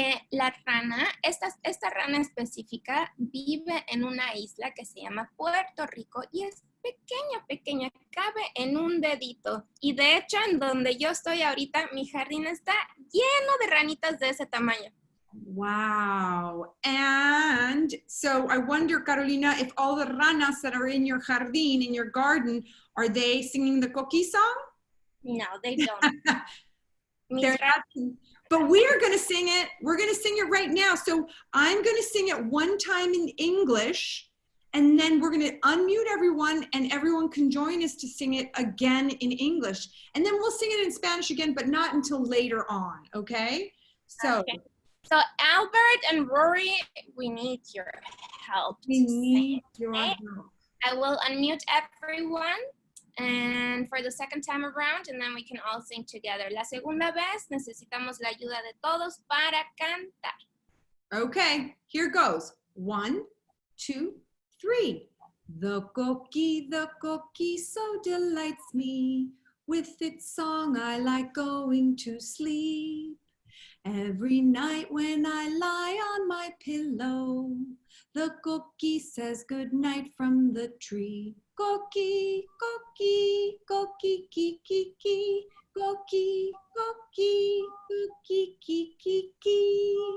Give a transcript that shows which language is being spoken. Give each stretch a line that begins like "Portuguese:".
Spanish: La rana, esta rana específica vive en una isla que se llama Puerto Rico y es pequeña, cabe en un dedito. Y de hecho, en donde yo estoy ahorita, mi jardín está lleno de ranitas de ese tamaño.
English: Wow. And so I wonder, Carolina, if all the ranas that are in your jardín, in your garden, are they singing the coquí song? No, they don't. But we are going to sing it. We're going to sing it right now. So I'm going to sing it one time in English, and then we're going to unmute everyone, and everyone can join us to sing it again in English. And then we'll sing it in Spanish again, but not until later on, okay? So, okay. So Albert and Rory, we need your help. We need your help. I will unmute everyone. And for the second time around, and then we can all sing together.
Spanish: La segunda vez necesitamos la ayuda de todos para cantar.
English: Okay, here goes. 1, 2, 3. The coquí so delights me. With its song I like going to sleep. Every night when I lie on my pillow, the coquí says good night from the tree. Coquí, coquí, coquí, kiki, kiki, coquí, coquí, coquí, kiki, kiki.